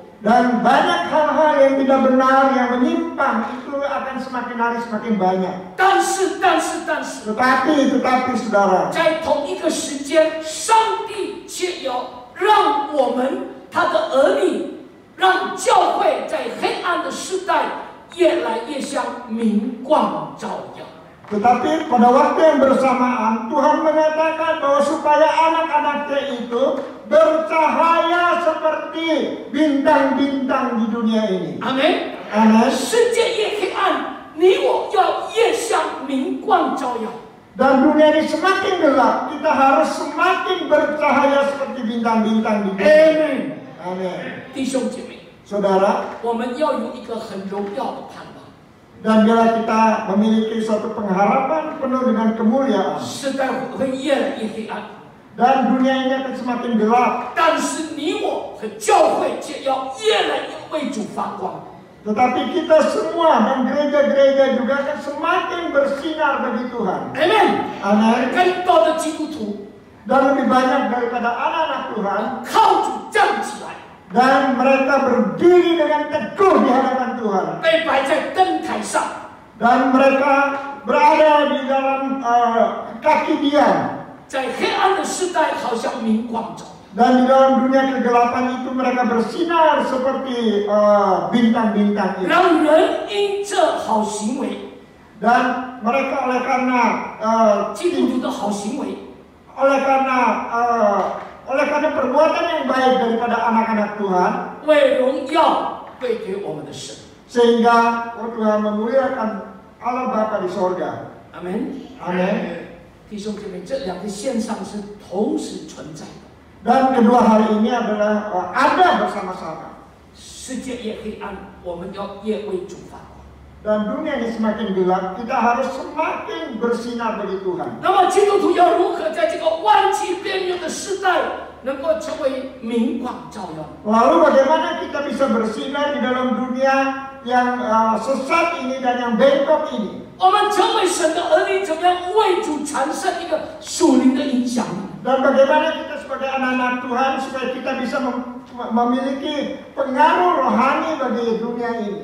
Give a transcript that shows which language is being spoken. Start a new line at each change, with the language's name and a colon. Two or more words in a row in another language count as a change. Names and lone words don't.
Indonesian: Dan banyak hal-hal yang tidak benar, yang menyimpang, itu akan semakin hari semakin banyak.
Chinese: 但是，
Indonesian: Tetapi saudara,
Chinese: 在同一个时间，上帝却要让我们他的儿女，让教会在黑暗的时代越来越像明光照耀。
Indonesian: tetapi pada waktu yang bersamaan Tuhan mengatakan bahwa supaya anak-anaknya itu bercahaya seperti bintang-bintang di dunia ini. Amin. Amin.
Chinese: 世界越黑暗，你我要越像明光照耀。
Indonesian: Dan dunia ini semakin gelap, kita harus semakin bercahaya seperti bintang-bintang di dunia. Amin. Amin.
Chinese: 弟兄姐妹，
Indonesian: Saudara,
Chinese: 我们要有一个很荣耀的盼望。
Indonesian: dan bila kita memiliki suatu pengharapan penuh dengan kemuliaan,
Chinese: 时代会越来越黑暗，
Indonesian: dan dunia ini akan semakin gelap,
Chinese: 但是你我和教会却要越来越为主发光。
Indonesian: tetapi kita semua dan gereja-gereja juga akan semakin bersinar bagi Tuhan. Amin. Amin.
Chinese: 更多的基督徒
Indonesian: Dan lebih banyak daripada anak-anak Tuhan,
Chinese: 靠主站起来，
Indonesian: dan mereka berdiri dengan teguh di hadapan Tuhan,
Chinese: 被摆在灯台上，
Indonesian: dan mereka berada di dalam kaki diam,
Chinese: 在黑暗的时代好像明光照耀。
Indonesian: dan di dalam dunia kegelapan itu mereka bersinar seperti bintang-bintang itu.
Chinese: 让人因这好行为，
Indonesian: Dan mereka oleh karena
Chinese: 基督徒的好行为，
Indonesian: oleh karena perbuatan yang baik daripada anak-anak Tuhan,
Chinese: 为荣耀归给我们的神。
Indonesian: sehingga Tuhan memuliakan Allah Bapa di sorga.
Chinese: 阿门。
Indonesian: Amin.
Chinese: 弟兄姐妹，这两个线上是同时存在的。
Indonesian: Dan kedua hal ini adalah ada bersama-sama.
Chinese: 世界越黑暗，我们要越为主发光。
Indonesian: Dan dunia ini semakin gelap, kita harus semakin bersinar bagi Tuhan.
Chinese: 那么基督徒要如何在这个弯曲边缘的时代，能够成为明光照耀？
Indonesian: Lalu bagaimana kita bisa bersinar di dalam dunia yang sesat ini dan yang bengkok ini?
Chinese: 我们成为神的儿女，怎么样为主产生一个属灵的影响力？
Indonesian: Dan bagaimana kita sebagai anak-anak Tuhan supaya kita bisa memiliki pengaruh rohani bagi dunia ini?